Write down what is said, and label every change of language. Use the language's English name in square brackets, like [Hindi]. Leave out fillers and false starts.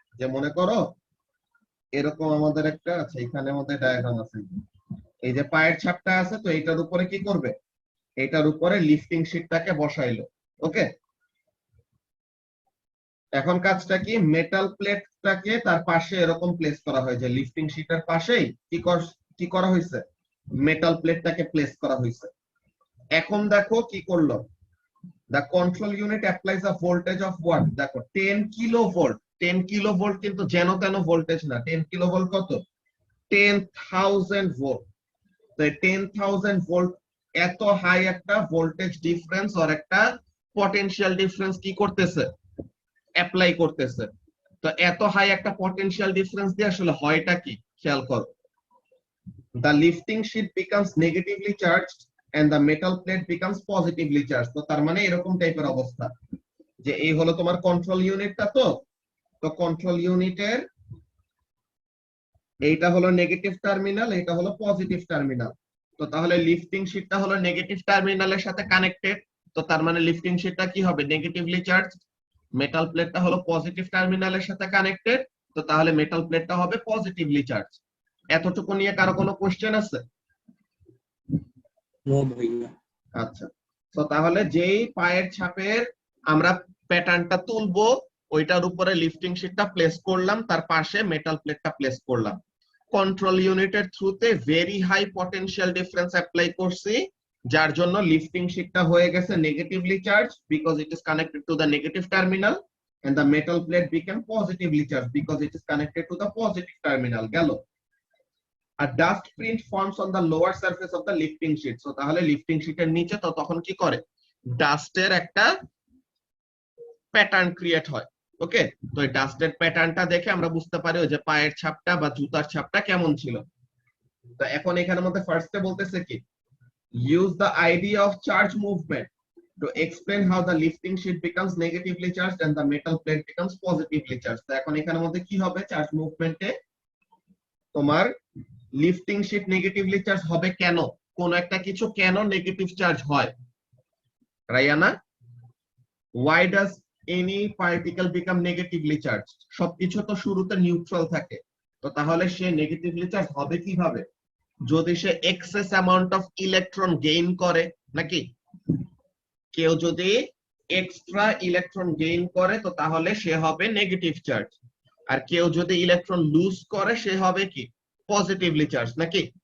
[Bangla] যে মনে করো এরকম আমাদের একটা আছে, এখানে আমাদের ডায়াগ্রাম আছে, এই যে পায়ের ছাপটা আছে, তো এইটার উপরে কি করবে, এটার উপরে লিফটিং শীটটাকে বসাইলো। ওকে, এখন কাজটা কি, মেটাল প্লেটটাকে তার পাশে এরকম প্লেস করা হয়, যে লিফটিং শীটের পাশেই কি করা হয়েছে, মেটাল প্লেটটাকে প্লেস করা হয়েছে। এখন দেখো কি করলো, [English] the control unit applies a voltage of what, [Bangla] দেখো 10 কিলোভোল্ট। 10 কিলোভোল্ট কিন্তু যেন তেন ভোল্টেজ না, 10 কিলোভোল্ট কত, 10,000 ভোল্ট। তো 10,000 ভোল্ট এত হাই একটা ভোল্টেজ ডিফারেন্স আর একটা পটেনশিয়াল ডিফারেন্স কি করতেছে, অ্যাপ্লাই করতেছে। তো এত হাই একটা পটেনশিয়াল ডিফারেন্স দিয়ে আসলে হয়টা কি, খেয়াল করো, [English] the lifting sheet becomes negatively charged and the metal plate becomes positively charged। [Bangla] তো তার মানে এরকম টাইপের অবস্থা, যে এই হলো তোমার কন্ট্রোল ইউনিটটা। তো কন্ট্রোল ইউনিটের এইটা হলো নেগেটিভ টার্মিনাল, এটা হলো পজিটিভ টার্মিনাল। তো তাহলে লিফটিং শীটটা হলো নেগেটিভ টার্মিনালের সাথে কানেক্টেড, তো তার মানে লিফটিং শীটটা কি হবে, নেগেটিভলি চার্জ। মেটাল প্লেটটা হলো পজিটিভ টার্মিনালের সাথে কানেক্টেড, তো তাহলে মেটাল প্লেটটা হবে পজিটিভলি চার্জ। এতটুকু নিয়ে কারো কোনো কোশ্চেন আছে? নো ভাইয়া। আচ্ছা, তো তাহলে যেই পায়ের ছাপের আমরা প্যাটার্নটা তুলবো ওইটার উপরে লিফটিং শীটটা প্লেস করলাম, তার পাশে মেটাল প্লেটটা প্লেস করলাম। কন্ট্রোল ইউনিটের থ্রুতে very high potential difference apply করছি, যার জন্য লিফটিং শীটটা হয়ে গেছে negatively charge [English] Because it is connected to the negative terminal, and the metal plate became positively charged because it is connected to the positive terminal। [Bangla] গেল। [English] A dust print forms on the lower surface of the lifting sheet। [Bangla] So তাহলে lifting শীটের নিচে তো তখন কি করে, ডাস্টের একটা pattern create হয়। ওকে, তো এই ডাস্টের প্যাটার্নটা দেখে আমরা বুঝতে পারি যে পায়ের ছাপটা বা জুতার ছাপটা কেমন ছিল। তো এখন এখানের মধ্যে ফার্স্টে বলতেছে কি, [English] Use the idea of charge movement to explain how the lifting sheet becomes negatively charged and the metal plate becomes positively charged। [Bangla] তো এখন এখানের মধ্যে কি হবে, চার্জ মুভমেন্টে তোমার লিফটিং শীট নেগেটিভলি চার্জ হবে কেন, কোন একটা কিছু কেন নেগেটিভ চার্জ হয়, Raina? [English] why does any particle become negatively charged? [Bangla] সবকিছু তো শুরুতে নিউট্রাল থাকে, তো তাহলে সে নেগেটিভলি চার্জ হবে কিভাবে, যদি সে access amount of electron gain করে, নাকি? কেউ যদি এক্সট্রা ইলেকট্রন গেইন করে তো তাহলে সে হবে নেগেটিভ চার্জ, আর কেউ যদি ইলেকট্রন লুজ করে সে হবে কি, পজিটিভলি চার্জ, নাকি?